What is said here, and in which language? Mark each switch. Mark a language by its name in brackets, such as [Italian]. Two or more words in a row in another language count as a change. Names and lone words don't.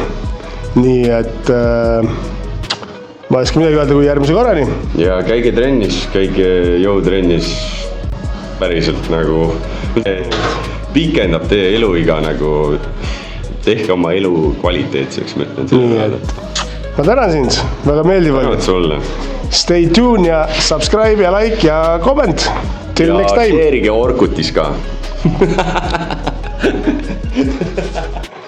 [Estonian] Nii et ma ei oska midagi öelda kui järgmise korrani. Ja käige trennis, käige jõutrennis päriselt nagu pikendab teie eluiga nagu tehke oma elu kvaliteetseks, ma ütlen selle peale. Ma tänan sind, väga meeldiv oli. Tänud sulle. [English] Stay tuned ja subscribe ja like ja comment. Till next time. [Estonian] Ja share'ige Orkutis ka.